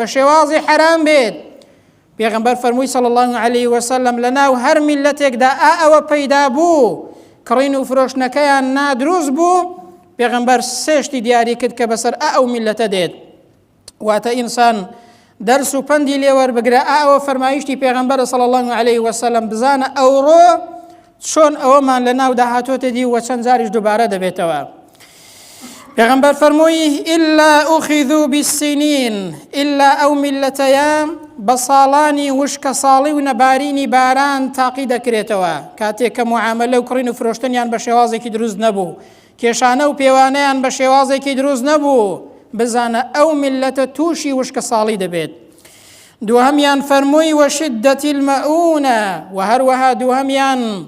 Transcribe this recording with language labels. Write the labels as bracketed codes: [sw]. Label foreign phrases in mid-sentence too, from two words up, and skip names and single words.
[ckb] شێوازی حرام بێت پێغەمبەر فەرمووی [ar] صلی الله عليه وسلم [ckb] لەناو هەر میلەتێکدا ئەوە پەیدا بوو کڕین و فرۆشتنەکەیان نادروست بوو پێغەمبەر 3 شتی دیاری کرد کە بەسەر ئەو میلەتە دێت واتە ئینسان دەرس و پەندی لێ وەربگرە ئەوە فەرمایشتی پێغەمبەر [ar] صلی الله عليه وسلم [ckb] بزانە ئەوڕۆ چۆن ئەوەمان لەناو داهاتۆتە دی و چەند جاریش دووبارە دەبێتەوە پێغەمبەر فەرمووی [ar] إلا أخذوا بالسنين إلا [ckb] ئەو میلەتەیە بە ساڵانی وشکە ساڵی و نەبارینی باران تاقی دەکرێتەوە کاتێک کە معاملە و کڕین و فرۆشتنیان بە شێوازێکی دروست نەبوو کێشانە و پێوانەیان بە شێوازێکی دروست نەبوو بزانە ئەو میلەتە تووشی وشکە ساڵی دەبێت دووهەمیان فەرمووی [ar] وەشدەتی المەئونە [ckb] و هەروەها دووهەمیان